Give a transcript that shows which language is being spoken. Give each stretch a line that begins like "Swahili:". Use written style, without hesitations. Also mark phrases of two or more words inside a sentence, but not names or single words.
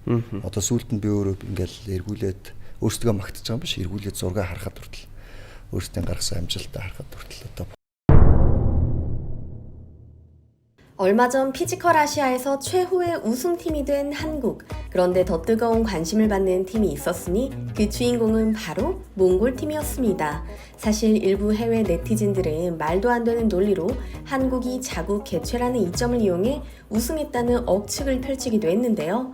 Mongolian: Одоо сүүлд нь би өөрөө ингээл эргүүлээд өөрсдөө магтаж байгаа юм биш, эргүүлээд зураг харахад хүртэл өөрсдөө гаргасан амжилтаа харахад хүртэл одоо
Korean: 얼마 전 피지컬 아시아에서 최후의 우승팀이 된 한국. 그런데 더 뜨거운 관심을 받는 팀이 있었으니 그 주인공은 바로 몽골팀이었습니다. 사실 일부 해외 네티즌들은 말도 안 되는 논리로 한국이 자국 개최라는 이점을 이용해 우승했다는 억측을 펼치기도 했는데요.